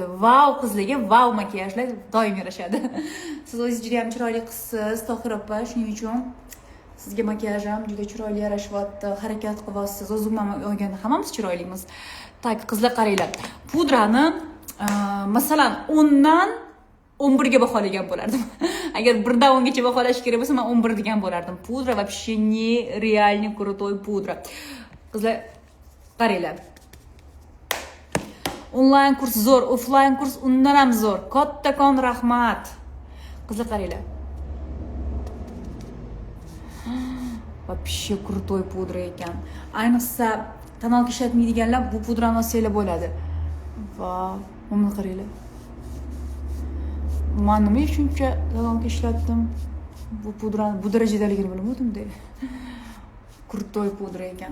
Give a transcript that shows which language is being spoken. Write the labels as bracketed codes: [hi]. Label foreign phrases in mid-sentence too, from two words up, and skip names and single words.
[uz] Vau qizlarga vau makiyajlar doim yarashadi. Siz o'zingiz juda ham chiroyli qizsiz, Tohir opa, shuning uchun sizga makiyaj ham juda chiroyli yarashyapti. Harakat qilyapsiz. O'zim ham olganda hammamiz chiroylimiz. Tak, qizlar qaranglar. Pudrani masalan 10 dan 11 ga baholagan bo'lardim. Agar 1 dan 10 gacha baholash kerak bo'lsa, men 11 degan bo'lardim. Pudra [ru] вообще нереально крутой [uz] pudra. Qizlar qaranglar. Onlayn kurs zo'r, offline kurs undan ham zo'r. Kattakon rahmat. Qizlar qaranglar. [ru] Вообще крутой [uz] pudra ekan. Ayniqsa tonalka ishlatmaydiganlar bu pudrani olsanglar bo'ladi. Vau, buni qaranglar. Men nima shuncha tonalka ishlatdim? Bu pudrani bu darajadaligini bilmadim-da. Крутой pudra ekan.